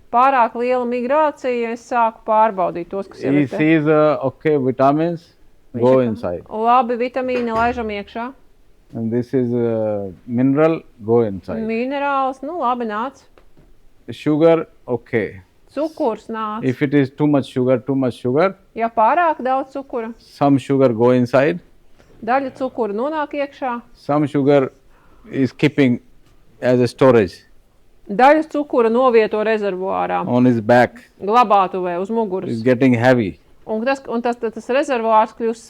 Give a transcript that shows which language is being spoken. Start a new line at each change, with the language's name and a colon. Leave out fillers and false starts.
Latvian: Pārāk liela migrācija, es sāku pārbaudīt tos, kas
English: He
Latvian: ir te.
English: sees, okay, vitamins, go inside.
Latvian: Labi, vitamīni laižam iekšā.
English: And this is mineral, go inside.
Latvian: Minerāls, nu labi, nāc.
English: Sugar, okay.
Latvian: Cukurs nāc.
English: If it is too much sugar,
Latvian: Ja pārāk daudz cukura,
English: some sugar go inside,
Latvian: daļa cukura nonāk iekšā,
English: some sugar is keeping as a storage
Latvian: daļa cukura novieto rezervuārā,
English: on his back.
Latvian: glabātuvē uz muguras.
English: It's getting heavy.
Latvian: Un tas rezervuārs kļūst